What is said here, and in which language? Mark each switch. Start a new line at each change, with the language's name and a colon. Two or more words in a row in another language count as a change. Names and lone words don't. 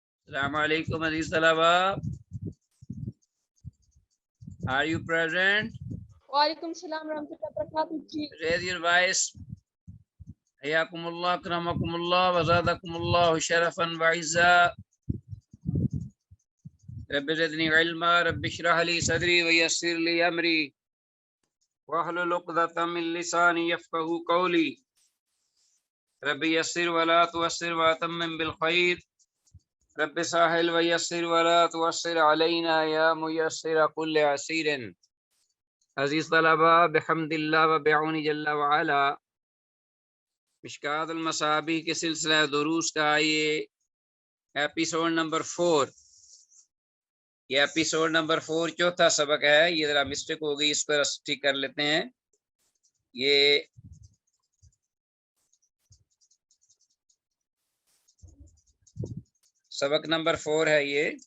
Arabic: السلام عليكم عزيز طلبة.
English: Are you present?
Arabic: وعليكم السلام ورحمة الله وبركاته.
English: Raise your voice.
Arabic: حياكم الله، أكرمكم الله، وزادكم الله شرفا وعزا. رب زدني علما، رب اشرح لي صدري ويسر لي أمري. واحلل عقدة من لساني يفقهوا قولي. رب يسر ولا تعسر وتمم بالخير. رب سهل ويسر ولا تعسر علينا يا ميسر كل عسير. عزيز طلبة، بحمد الله وبعونه جل وعلا.
Urdu: مشکات المصابیح کے سلسلہ دروس کا یہ
English: episode number
Urdu: 4، یہ
English: episode number
Urdu: 4 چوتھا سبق ہے۔ یہ ذرا مسٹیک ہو گئی، اس پر ٹھیک کر لیتے ہیں۔ یہ سبق نمبر 4 ہے یہ۔